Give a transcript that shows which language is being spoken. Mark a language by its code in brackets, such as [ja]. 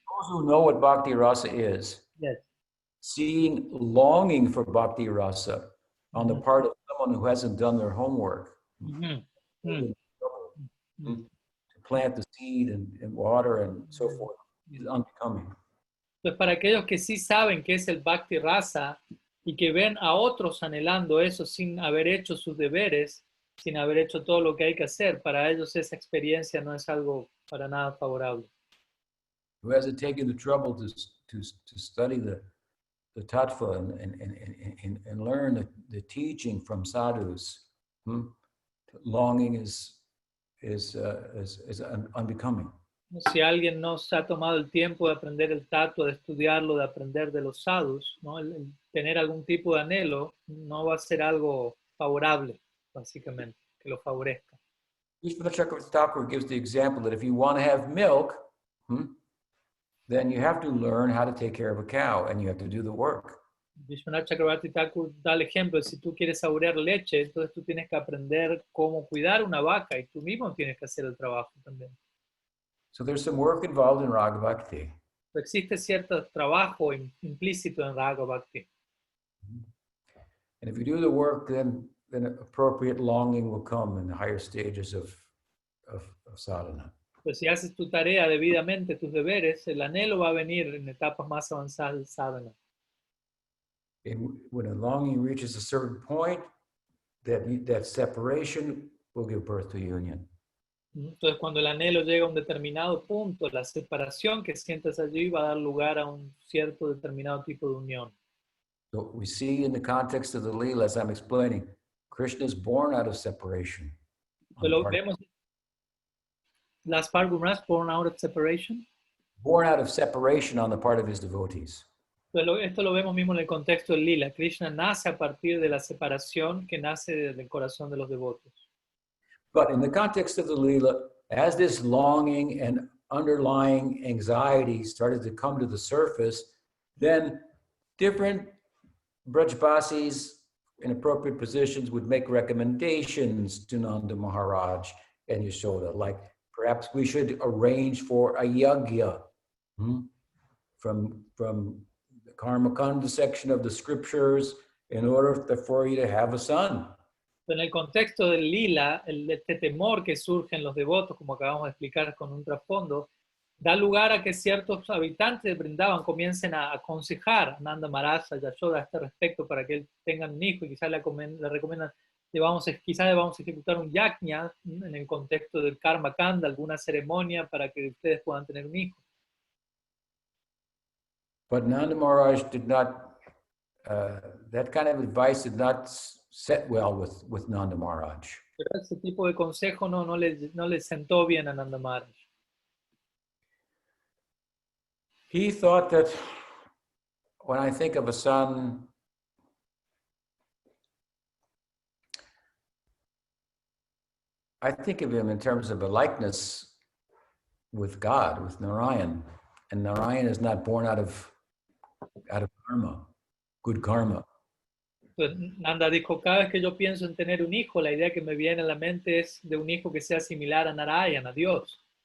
[en] Those who know what bhakti rasa is, yes, seeing longing for bhakti rasa on the part of someone who hasn't done their homework, to plant the seed and water and so forth, is unbecoming. [es] Pues para aquellos que sí saben qué es el Bhakti Rasa y que ven a otros anhelando eso sin haber hecho sus deberes, sin haber hecho todo lo que hay que hacer, para ellos esa experiencia no es algo para nada favorable. [en] Who hasn't taken the trouble to study the tattva and learn the teaching from sadhus, longing is unbecoming. [es] Si alguien no se ha tomado el tiempo de aprender el tattva, de estudiarlo, de aprender de los sadhus, ¿no? El tener algún tipo de anhelo no va a ser algo favorable, básicamente, que lo favorezca. [en] Vishwanath Chakravarti Thakur gives the example that if you want to have milk, then you have to learn how to take care of a cow and you have to do the work. [es] Vishwanath Chakravarti Thakur da el ejemplo de si tú quieres saborear leche, entonces tú tienes que aprender cómo cuidar una vaca y tú mismo tienes que hacer el trabajo también. [en] So there's some work involved in Raga Bhakti. [es] Existe cierto trabajo implícito en Raga Bhakti. [en] And if you do the work, then appropriate longing will come in the higher stages of sadhana. [es] Pues si haces tu tarea debidamente, tus deberes, el anhelo va a venir en etapas más avanzadas del sadhana. [en] And when a longing reaches a certain point, that separation will give birth to union. [es] Entonces, cuando el anhelo llega a un determinado punto, la separación que sientes allí va a dar lugar a un cierto determinado tipo de unión. [en] So we see in the context of the Leela, as I'm explaining, Krishna is born out of separation. [es] Lo vemos, las pargunas [en] born out of separation. Born out of separation on the part of his devotees. [es] Esto lo vemos mismo en el contexto del Lila. Krishna nace a partir de la separación que nace del corazón de los devotos. [en] But in the context of the Leela, as this longing and underlying anxiety started to come to the surface, then different Brajbasis in appropriate positions would make recommendations to Nanda Maharaj and Yashoda, like perhaps we should arrange for a yagya from the Karmakanda section of the scriptures in order for you to have a son. [es] En el contexto del lila, este temor que surge en los devotos, como acabamos de explicar con un trasfondo, da lugar a que ciertos habitantes de Brindavan comiencen a aconsejar a Nanda Maharaj, a Yashoda a este respecto para que él tenga un hijo, y quizás le recomiendan, quizás debamos ejecutar un yajna en el contexto del karma kanda, alguna ceremonia para que ustedes puedan tener un hijo. [en] But Nanda Maharaj did not, that kind of advice did not set well with Nanda Maharaj. [es] Pero ese tipo de consejo no le sentó bien a Nanda Maharaj. [en] He thought that when I think of a son, I think of him in terms of a likeness with God, with Narayan. And Narayan is not born out of karma, good karma. [es] Entonces, Nanda dijo, cada vez que yo pienso en tener un hijo, la idea que me viene a la mente es de un hijo que sea similar a Narayan, a Dios.